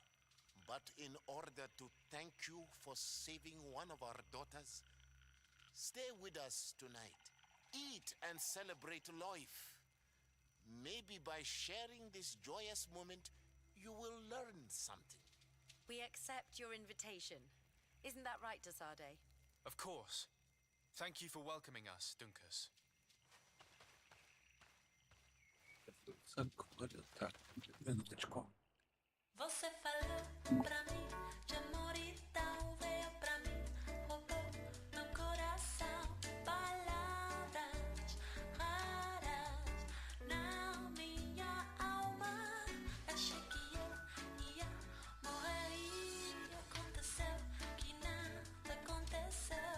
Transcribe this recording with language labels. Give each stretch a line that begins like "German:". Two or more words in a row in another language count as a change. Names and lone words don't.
English: But in order to thank you for saving one of our daughters, stay with us tonight. Eat and celebrate life. Maybe by sharing this joyous moment, you will learn something. We accept your invitation. Isn't that right, Desade? Of course. Thank you for welcoming us, Dunkas.
Russian: Так, минуточку.
Portuguese: Você falou pra mim de amor e tal, veio pra mim, roubou meu coração. Palavras raras na minha alma. Achei que eu ia morrer e aconteceu que nada aconteceu.